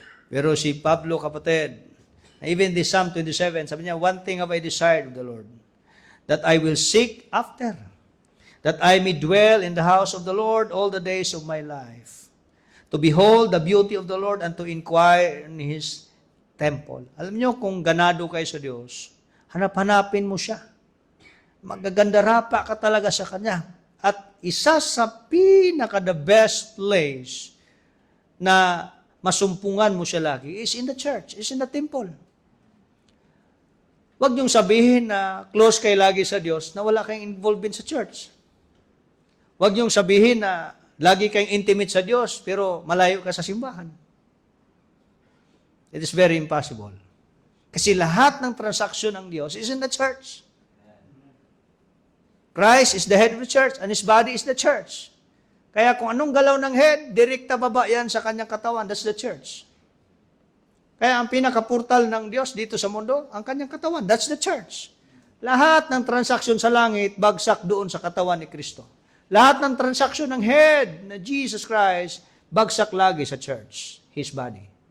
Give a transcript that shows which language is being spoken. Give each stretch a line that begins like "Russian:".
Filipino: Pero si Pablo, kapatid,
English: even the Psalm 27,
Filipino: sabi niya,
English: one thing have I desired of the Lord, that I will seek after, that I may dwell in the house of the Lord all the days of my life, to behold the beauty of the Lord and to inquire in His temple.
Filipino: Alam niyo, kung ganado kayo sa Diyos, hanap-hanapin mo siya. Magaganda-rapa ka talaga sa Kanya. At isa sa pinaka-the best place na masumpungan mo siya lagi
English: is in the church, is in the temple.
Filipino: Huwag niyong sabihin na close kayo lagi sa Diyos na wala kayong involvement sa church. Huwag niyong sabihin na lagi kayong intimate sa Diyos pero malayo ka sa simbahan.
English: It is very impossible.
Filipino: Kasi lahat ng transaksyon ng Diyos
English: is in the church. Christ is the head of the church and His body is the church.
Filipino: Kaya kung anong galaw ng head, direkta baba yan sa kanyang katawan.
English: That's the church.
Filipino: Kaya ang pinaka-portal ng Diyos dito sa mundo, ang kanyang katawan.
English: That's the church.
Filipino: Lahat ng transaksyon sa langit, bagsak doon sa katawan ni Kristo. Lahat ng transaksyon ng head na Jesus Christ, bagsak lagi sa church, His body.